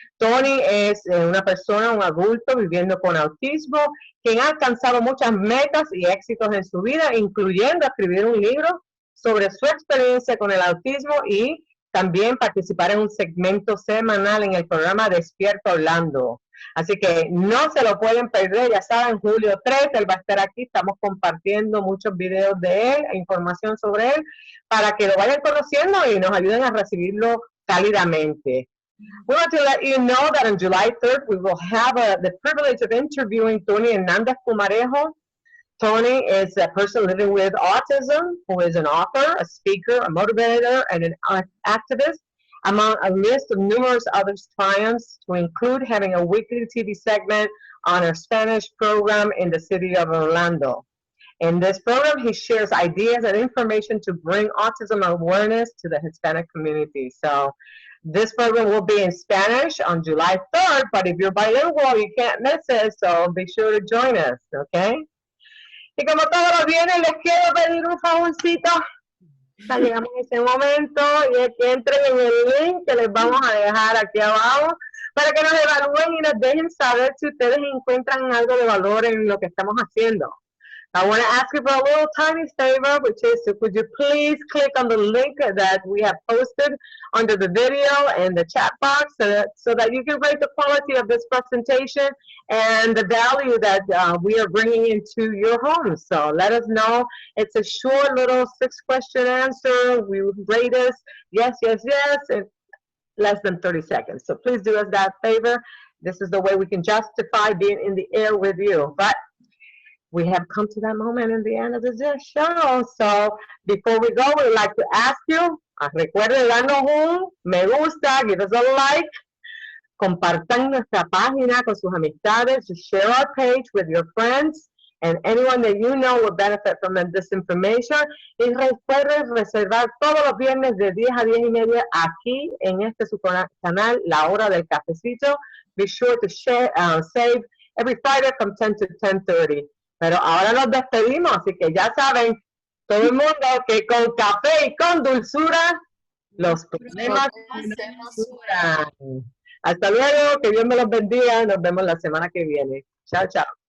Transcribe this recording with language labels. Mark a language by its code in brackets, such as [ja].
[es] Tony es una persona, un adulto viviendo con autismo, quien ha alcanzado muchas metas y éxitos en su vida, incluyendo escribir un libro sobre su experiencia con el autismo y también participar en un segmento semanal en el programa Despierta Orlando. Así que no se lo pueden perder, ya saben, julio 3, él va a estar aquí, estamos compartiendo muchos videos de él e información sobre él para que lo vayan conociendo y nos ayuden a recibirlo cálidamente. [en] We want to let you know that on July 3rd, we will have the privilege of interviewing Tony Hernández Pumarejo. Tony is a person living with autism who is an author, a speaker, a motivator, and an activist, among a list of numerous other triumphs, to include having a weekly TV segment on a Spanish program in the city of Orlando. In this program, he shares ideas and information to bring autism awareness to the Hispanic community. So this program will be in Spanish on July 3rd, but if you're bilingual, you can't miss it, so be sure to join us, okay? [es] Y como todos los viernes, les quiero pedir un favorcito. Ya llegamos a ese momento y es que entren en el link que les vamos a dejar aquí abajo para que nos evalúen y nos dejen saber si ustedes encuentran algo de valor en lo que estamos haciendo. [en] I want to ask you for a little tiny favor, which is, could you please click on the link that we have posted under the video and the chat box so that you can rate the quality of this presentation and the value that we are bringing into your homes. So let us know. It's a short little 6-question answer. We rate us yes, in less than 30 seconds. So please do us that favor. This is the way we can justify being in the air with you. But we have come to that moment in the end of the show. So before we go, we'd like to ask you, [es] recuerden darnos un me gusta, [en] give us a like, [es] compartan nuestra página con sus amistades, [en] share our page with your friends, and anyone that you know will benefit from this information. [es] Y puedes reservar todos los viernes de 10 a 10 y media aquí en este su canal, La Hora del Cafecito. [en] Be sure to save every Friday from 10 to 10:30. [es] Pero ahora nos despedimos, así que ya saben, todo el mundo, que con café y con dulzura, los problemas se mesuran. Hasta luego, que Dios me los bendiga. Nos vemos la semana que viene. Chao, chao.